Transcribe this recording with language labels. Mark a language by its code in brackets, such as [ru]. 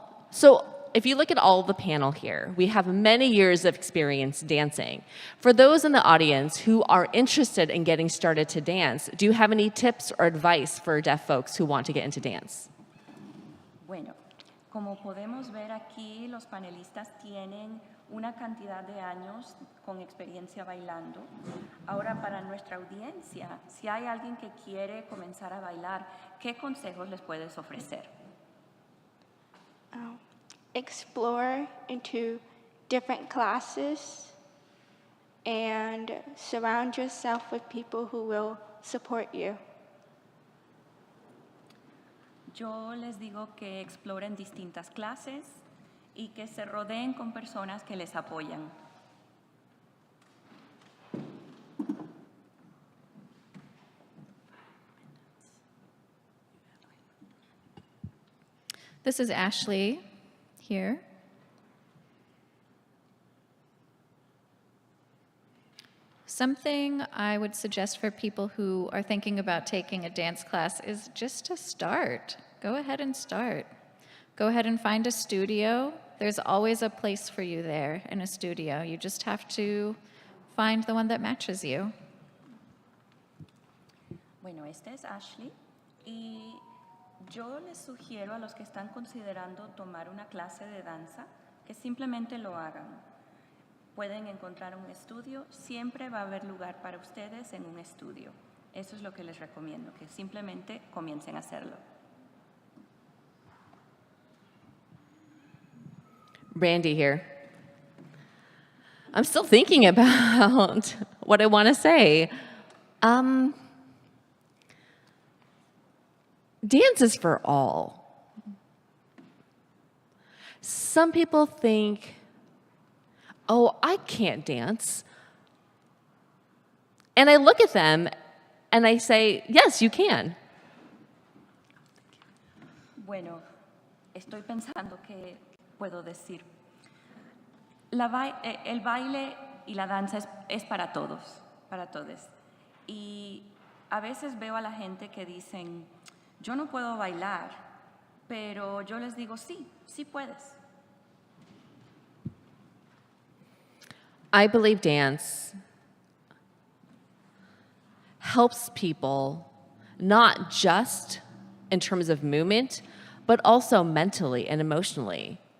[en] So if you look at all the panel here, we have many years of experience dancing. For those in the audience who are interested in getting started to dance, do you have any tips or advice for deaf folks who want to get into dance? [es] Bueno, como podemos ver aquí, los panelistas tienen una cantidad de años con experiencia bailando. Ahora, para nuestra audiencia, si hay alguien que quiere comenzar a bailar, ¿qué consejos les puedes ofrecer? [en] Explore into different classes and surround yourself with people who will support you. [es] Yo les digo que exploren distintas clases y que se rodeen con personas que les apoyan. [en] This is Ashley here. Something I would suggest for people who are thinking about taking a dance class is just to start. Go ahead and start. Go ahead and find a studio. There's always a place for you there in a studio. You just have to find the one that matches you. [es] Bueno, esta es Ashley y yo les sugiero a los que están considerando tomar una clase de danza que simplemente lo hagan. Pueden encontrar un estudio, siempre va a haber lugar para ustedes en un estudio. Eso es lo que les recomiendo, que simplemente comiencen a hacerlo. Randy here. I'm still thinking about what I want to say. Dance is for all. Some people think, oh, I can't dance. And I look at them and I say, yes, you can. Bueno, estoy pensando que puedo decir. El baile y la danza es para todos, para todos. Y a veces veo a la gente que dicen, yo no puedo bailar, pero yo les digo, sí, sí puedes. [en] I believe dance helps people not just in terms of movement, but also mentally and emotionally.